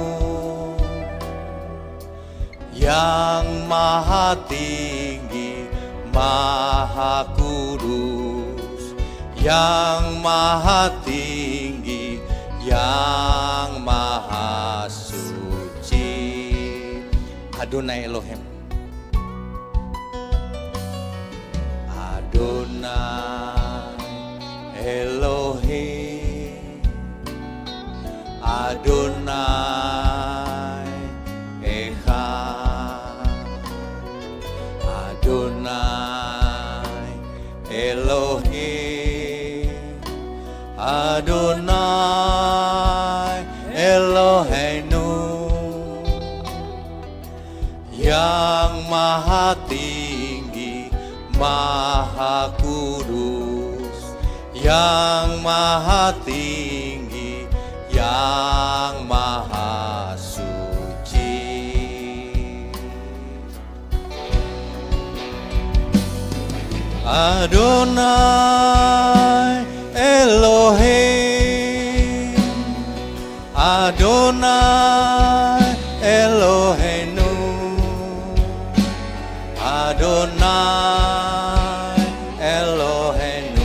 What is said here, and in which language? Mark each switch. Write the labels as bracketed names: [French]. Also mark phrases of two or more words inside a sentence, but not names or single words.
[Indonesian] yang maha tinggi, maha kudus, yang maha tinggi, yang maha suci. [Hebrew] אדוני אלוהים, אדוני אלוהים, אדוני אחד, אדוני אלוהים, אדוני אלוהינו, [Indonesian] yang maha tinggi, maha kudus, yang maha tinggi, yang maha suci. [Hebrew] אדוני אלוהים, אדוני אלוהינו, אדוני אלוהינו,